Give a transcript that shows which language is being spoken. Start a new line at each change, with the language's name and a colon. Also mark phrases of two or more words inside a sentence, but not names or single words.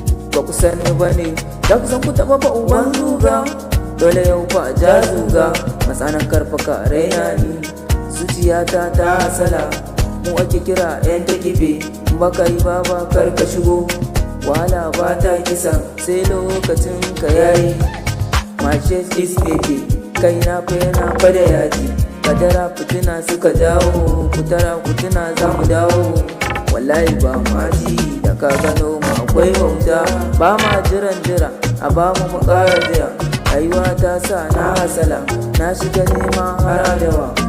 Hausa: Ba ku sani ba ne, za ku san ku taɓa fa uban zuga. Dole yau fa a ja zuga, matsanan karfa ka raina ni. Zuciyata ta hasala, mu ake kira yan ta kife. Ba ka yi ba, ba kar ka shigo, wahala ba ta kisa, sai lokacin ka yayi.
English: My chest is baby,
Hausa: kai na fa yana fa da yaji. Kadara fitina suka jawo, kutara fitina za mu dawo. Wallahi ba ma ji da ka gano mu akwai wauta. Ba ma jiran jira, a ba mu mu ƙara jira. Rayuwa ta sa na hasala, na shiga nema har adawa.